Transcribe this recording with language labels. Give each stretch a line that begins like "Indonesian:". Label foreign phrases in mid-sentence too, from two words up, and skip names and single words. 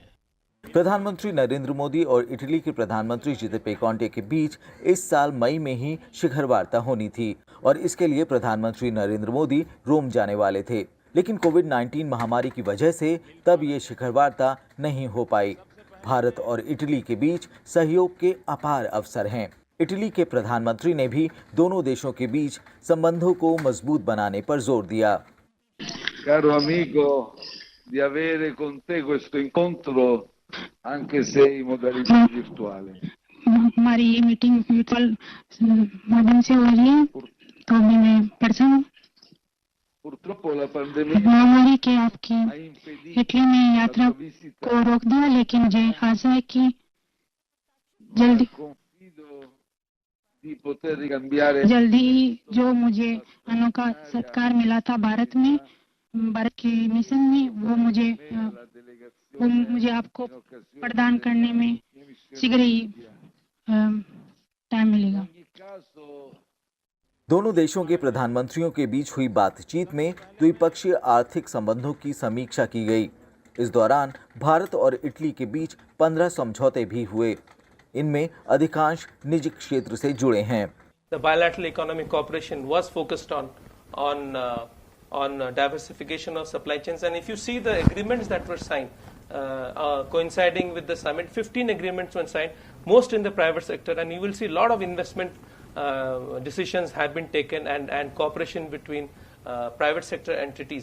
Hindi: प्रधानमंत्री नरेंद्र मोदी और इटली के प्रधानमंत्री जिउसेप्पे कोंते के बीच इस साल मई में ही शिखर वार्ता होनी थी और इसके लिए प्रधानमंत्री नरेंद्र मोदी रोम जाने वाले थे, लेकिन कोविड-19 महामारी की वजह से तब ये शिखर वार्ता नहीं हो पाई। भारत और इटली के बीच सहयोग के अपार अवसर हैं। इटली के प्रधानमंत्री ने भी दोनों देशों के बीच संबंधों को मजबूत बनाने पर जोर दिया।
Italian: Caro amico, di avere con te questo incontro anche se in modalità virtuale.
Hindi: हमारी ये मीटिंग वर्चुअल माध्यम से हो रही है, तो मैं पर्सन
Italian: Purtroppo la pandemia
Hindi: महामारी के आपकी
Italian: ha impedito
Hindi: इटली में la यात्रा
Italian: tua visita
Hindi: को रोक दिया, लेकिन मुझे आशा है कि जल्दी
Italian: confido di poter ricambiare
Hindi: जल्दी ही जो मुझे अनोखा सत्कार मिला था भारत में, भारत के मिशन में, वो मुझे आपको प्रदान करने में शीघ्र ही टाइम मिलेगा। दोनों देशों के प्रधानमंत्रियों के बीच हुई बातचीत में द्विपक्षीय आर्थिक संबंधों की समीक्षा की गई। इस दौरान भारत और इटली के बीच 15 समझौते भी हुए। इनमें अधिकांश निजी क्षेत्र से जुड़े हैं।
English: The bilateral economic cooperation was focused on diversification of supply chains, and if you see the agreements that were signed, coinciding with the summit, 15 agreements were signed, most in the private sector, and you will see a lot of investment decisions have been taken and cooperation between private sector entities.